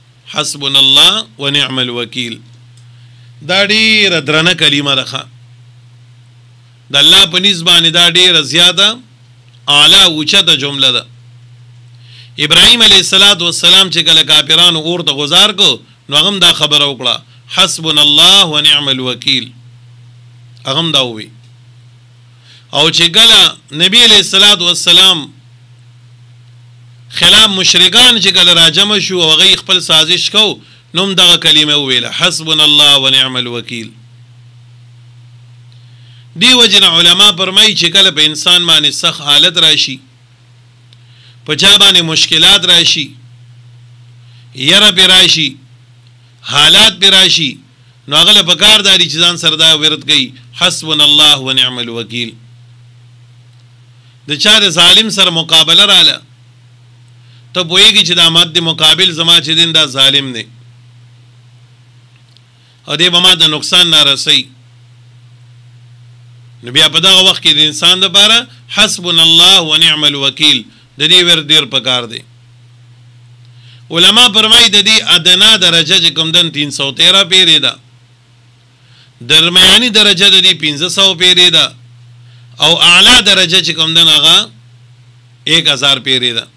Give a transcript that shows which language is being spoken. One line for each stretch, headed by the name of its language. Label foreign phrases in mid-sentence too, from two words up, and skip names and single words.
Arabic: حسبنا الله ونعم الوکیل.
Pashto: دا ډیره درنه کلمه ده. د الله په نسبت باندې دا ډیره زیاته اعلی اوچته جمله ده. ابراهیم علیه السلام چې کله کافرانو اور ته گزار کو نو هغه دا خبره وکړه
Arabic: حسبنا الله ونعم الوکیل.
Pashto: هغه دا وی او چې کله نبی علیه السلام خلاف مشرکان چې کله راجمع شو او هغه خپل سازش کو نوم دغه کلمه ویله
Arabic: حسبنا الله ونعم الوکیل.
Pashto: دی وجنه علما فرمایي چې کله په انسان باندې سخت حالت راشي په چا باندې مشکلات راشي یره پی راشي حالات پی راشي نو هغه له پکار داري چې ځان سره دا ورت کوي
Arabic: حسبنا الله ونعم الوکیل.
Pashto: د چا د ظالم سره مقابله رااله ته پوهېږي چې دا مد مقابل زما چې دین دا ظالم دی او دی به ما د نقصان نه رسوي نو بیا په دغه وخت کې د انسان دپاره
Arabic: حسبنا الله ونعم الوکیل
Pashto: د دې ور ډېر پکار دی. علما فرمایي د دې ادنا درجه چې کوم دن 313 پیرې ده درمیاني درجه د دې 1500 پیرې ده او اعلی درجه چې کوم دن هغه 1000 پیرې ده.